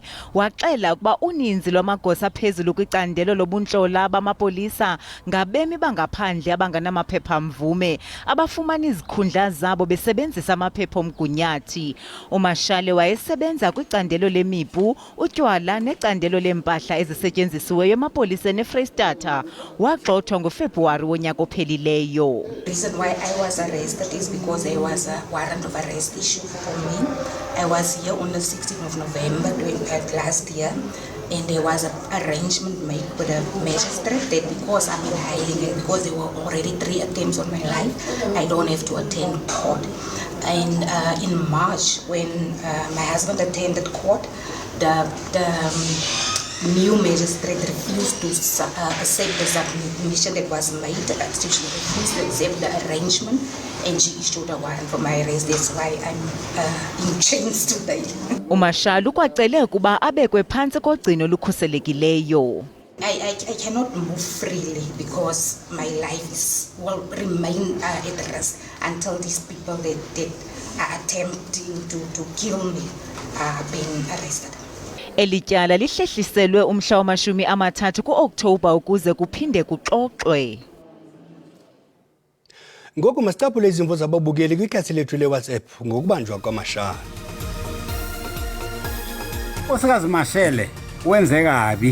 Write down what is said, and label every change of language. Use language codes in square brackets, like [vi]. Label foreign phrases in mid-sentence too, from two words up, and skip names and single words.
[xh] Waxela ukuba uninzi lwamagosa aphezulu kwicandelo lobuntlola bamapolisa ngabemi bangaphandle abanganamaphepha mvume abafumana izikhundla zabo besebenzisa amaphepha omgunyathi. uMashali wayesebenza kwicandelo lemipu, utywala necandelo lempahla ezisetyenzisiweyo emapoliseni eFreystata. Wagxothwa ngoFebruwari wonyaka ophelileyo. [en] The reason why I was arrested is because there was a warrant of arrest issued for me. I was here on the 16th of November last year, and there was an arrangement made with the magistrate that because I'm in hiding and because there were already 3 attempts on my life, I don't have to attend court. And in March, when my husband attended court, the new magistrate refused to accept the submission that was made. She refused to accept the arrangement, and she issued a warrant for my arrest. That's why I'm in chains today. [xh] uMashali ukwacele ukuba abekwe phantsi kogcino olukhuselekileyo. [en] I cannot move freely because my life will remain at risk until these people that are attempting to kill me are being arrested. [xh] Elityala lihlehliselwe umhla wama-30 ku-Okthobha ukuze kuphinde kuxoxwe. Ngoku masitaphule izimvo zababukeli kwikhasi lethu leWhatsApp ngokubanjwa kwaMashali. Nkosikazi Mashele wenze kabi.